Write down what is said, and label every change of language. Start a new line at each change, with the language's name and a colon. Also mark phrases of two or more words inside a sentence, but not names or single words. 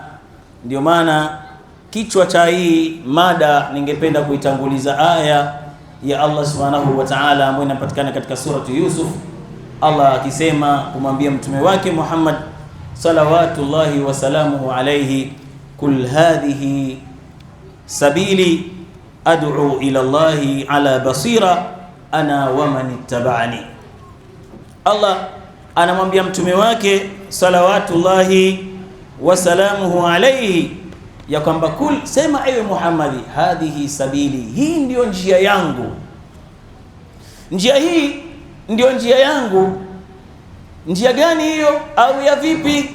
Swahili: Ndio maana kichwa cha hii mada ningependa kuitanguliza aya ya
Arabic: الله سبحانه وتعالى
Swahili: ambayo inapatikana katika suratu Yusuf, Allah akisema kumwambia mtume wake Muhammad
Arabic: صلوات الله وسلامه عليه, قل هذه سبيلي أدعو إلى الله على بصيرة أنا ومن اتبعني.
Swahili: Allah anamwambia mtume wake
Arabic: صلوات الله وسلامه عليه
Swahili: ya kwamba kul, sema ewe Muhammadi,
Arabic: هذه سبيلي,
Swahili: hii ndio njia yangu. Njia hii ndio njia yangu. Njia gani hiyo au ya vipi?